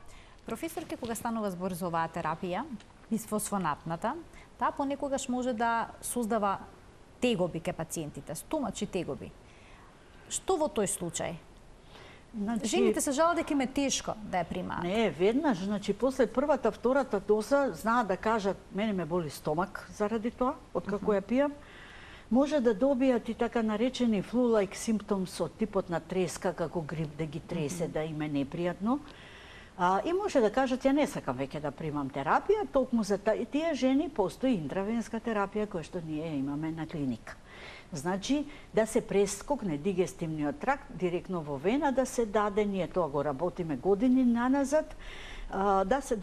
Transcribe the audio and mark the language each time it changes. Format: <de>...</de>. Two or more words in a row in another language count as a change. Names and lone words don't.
<mk>Професорке, кога станува збор за оваа терапија, бифосфонатната, таа понекогаш може да создава тегоби кај пациентите, стомачни тегоби. Што во тој случај? Значи, жените се жалат дека им е тешко да ја примаат. Не, веднаш, значи после првата, втората доза знаат да кажат мене ме боли стомак заради тоа, од како ја пијам. Може да добијат и така наречени</mk> <en>flu-like symptoms</en> <mk>од типот на треска, како грип да ги тресе, да им е непријатно. И може да кажат ја не сакам веќе да примам терапија, токму за тие жени постои интравенска терапија која што ние имаме на клиника. Значи, да се прескокне дигестивниот тракт директно во вена, да се даде, ние тоа го работиме години наназад, да се</mk>